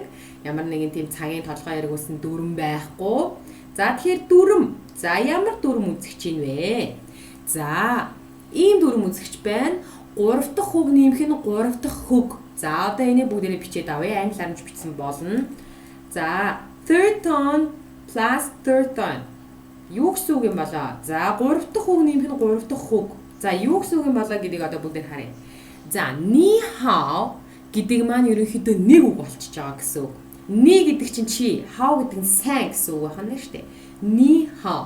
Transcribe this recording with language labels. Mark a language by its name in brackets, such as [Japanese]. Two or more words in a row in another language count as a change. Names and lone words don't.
[Mongolian] Ямар нэгэн тийм цагийн толгой эргүүлсэн дүрм байхгүй. За тэгэхээр дүрм. За ямар дүрм үзэх чинь вэ? За ийм дүрм үзэгч байна. 3 дахь хөг нэмэх нь 3 дахь хөг. За одоо энийг бүгдээрээ бичээд авъя. Англиар нь бичсэн болно. [English] За third tone plus third tone. [Mongolian] Юу гэсэн үг юм болоо? За 3 дахь хөг нэмэх нь 3 дахь хөг. За юу гэсэн үг юм болоо гэдгийг одоо бүгдээр харъя. За [Chinese] 你好 [Mongolian] гэдэг маань ерөнхийдөө нэг үг болчихж байгаа гэсэн үг. Ни гэдэг чинь чи, хao гэдэг нь сайн гэсэн үг байна шүү дээ. [Chinese] 你好.